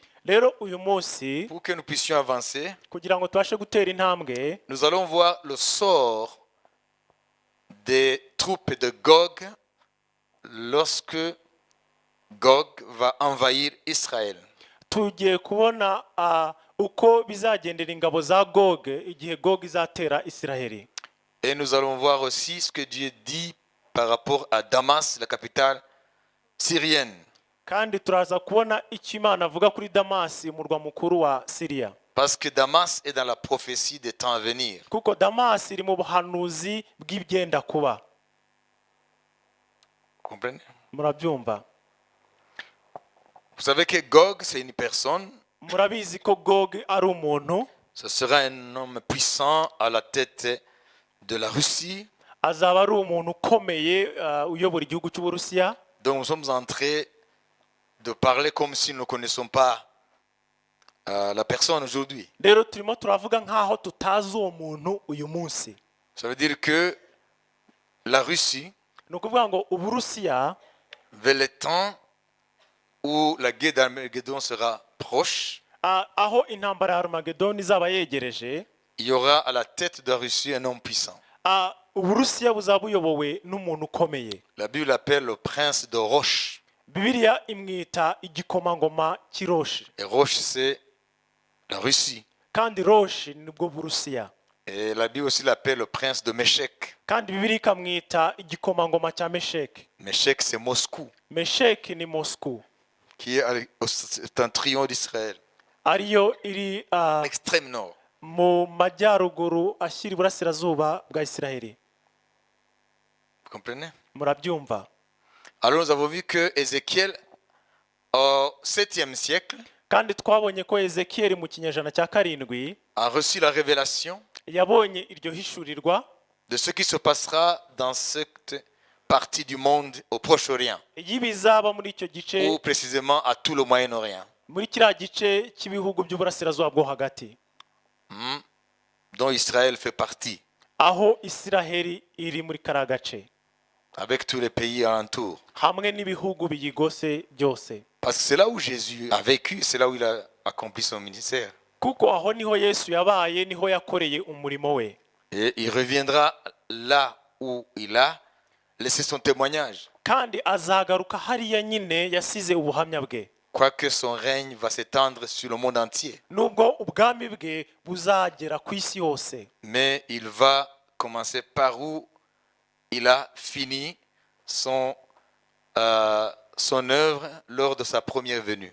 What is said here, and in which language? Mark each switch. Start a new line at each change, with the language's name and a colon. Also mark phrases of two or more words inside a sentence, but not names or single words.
Kinyarwanda: Rero uyu munsi
French: pour que nous puissions avancer,
Kinyarwanda: kugira ngo tubashe gutera intambwe,
French: nous allons voir le sort des troupes de Gog lorsque Gog va envahir Israël.
Kinyarwanda: tugiye kubona uko bizagendera ingabo za Gog igihe Gog izatera Isiraheli.
French: Et nous allons voir aussi ce que Dieu dit par rapport à Damas, la capitale syrienne.
Kinyarwanda: Kandi turaza kubona icyo Imana avuga kuri Damasi, umurwa mukuru wa Siriya,
French: Parce que Damas est dans la prophétie des temps à venir.
Kinyarwanda: kuko Damasi iri mu buhanuzi bw'ibyenda kuba.
French: Vous comprenez?
Kinyarwanda: Murabyumva?
French: Vous savez que Gog, c'est une personne.
Kinyarwanda: Murabizi ko Gog ari umuntu,
French: Ce sera un homme puissant à la tête de la Russie.
Kinyarwanda: azaba ari umuntu ukomeye uyobora igihugu cy'Uburusiya.
French: Donc nous sommes en train de parler comme si nous ne connaissons pas la personne aujourd'hui.
Kinyarwanda: Rero turimo turavuga nk'aho tutazi uwo muntu uyu munsi.
French: Ça veut dire que la Russie,
Kinyarwanda: Ni ukuvuga ngo Uburusiya
French: vers le temps où la guerre d'Armageddon sera proche,
Kinyarwanda: aho intambara ya Armageddon izaba yegereje,
French: il y aura à la tête de la Russie un homme puissant.
Kinyarwanda: Uburusiya buzaba buyobowe n'umuntu ukomeye.
French: La Bible l'appelle le prince de Roche.
Kinyarwanda: Bibiliya imwita igikomangoma cy'Iroshi,
French: Et Roche, c'est la Russie.
Kinyarwanda: kandi Roshi nibwo Burusiya.
French: Et la Bible aussi l'appelle le prince de Meshek.
Kinyarwanda: Kandi Bibiliya ikamwita igikomangoma cya Mesheki.
French: Meshek, c'est Moscou,
Kinyarwanda: Mesheki ni Moscou,
French: qui est un triomphe d'Israël,
Kinyarwanda: ariyo iri
French: l'extrême nord.
Kinyarwanda: mu majyaruguru ashyira iburasirazuba bwa Isiraheli.
French: Vous comprenez?
Kinyarwanda: Murabyumva?
French: Alors nous avons vu que Ézéchiel, au 7e siècle,
Kinyarwanda: Kandi twabonye ko Ezekiyeli mu kinyejana cya karindwi
French: a reçu la révélation
Kinyarwanda: yabonye iryo hishurirwa
French: de ce qui se passera dans cette partie du monde au Proche-Orient,
Kinyarwanda: y'ibizaba muri icyo gice,
French: ou précisément à tout le Moyen-Orient,
Kinyarwanda: muri kiriya gice cy'ibihugu by'uburasirazuba bwo hagati,
French: dont Israël fait partie,
Kinyarwanda: aho Isiraheli iri muri kariya gace,
French: avec tous les pays alentours.
Kinyarwanda: hamwe n'ibihugu biyigose byose.
French: Parce que c'est là où Jésus a vécu, c'est là où il a accompli son ministère.
Kinyarwanda: Kuko aho niho Yesu yabaye, niho yakoreye umurimo we.
French: Et il reviendra là où il a laissé son témoignage.
Kinyarwanda: Kandi azagaruka hariya nyine yasize ubuhamya bwe.
French: quoique son règne va s'étendre sur le monde entier.
Kinyarwanda: nubwo ubwami bwe buzagera ku isi yose,
French: Mais il va commencer par où il a fini son œuvre lors de sa première venue.